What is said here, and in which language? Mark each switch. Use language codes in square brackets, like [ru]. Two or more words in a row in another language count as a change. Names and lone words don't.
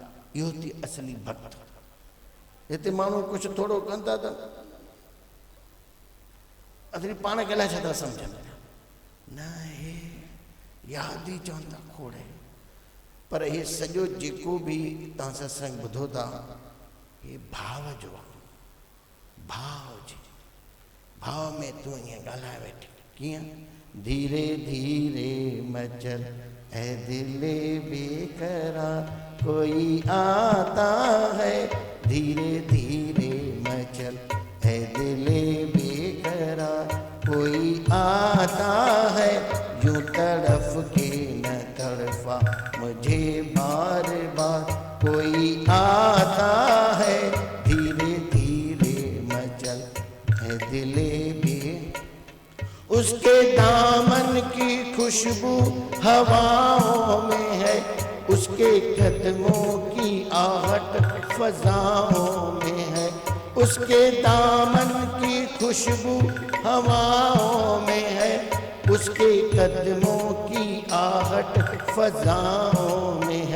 [sd] इहो थी असली भक्त। हिते माण्हू कुझु थोरो कनि था त असली पाण खे अलाए छा था सम्झनि, न हे यादि ई चवनि था खोड़े। पर हे सॼो जेको बि तव्हां सत्संग ॿुधो था, ये भाव जो आहे, भाव जी। भाव में तूं ईअं ॻाल्हाए वेठी, कीअं? [hi] धीरे धीरे मचल ऐ दिले बेकरार कोई आता है, धीरे धीरे मचल ऐ दिले बेकरार कोई आता है, यूं तड़फ के न तड़फा मुझे बार बार कोई आता है, धीरे धीरे मचल है दिले भी। उसके दामन की खुशबू हवाओं में है, उसके कदमों की आहट फजाओं में है, उसके दामन की खुशबू हवाओं में है, उसके कदमों की आहट फजाओं में है।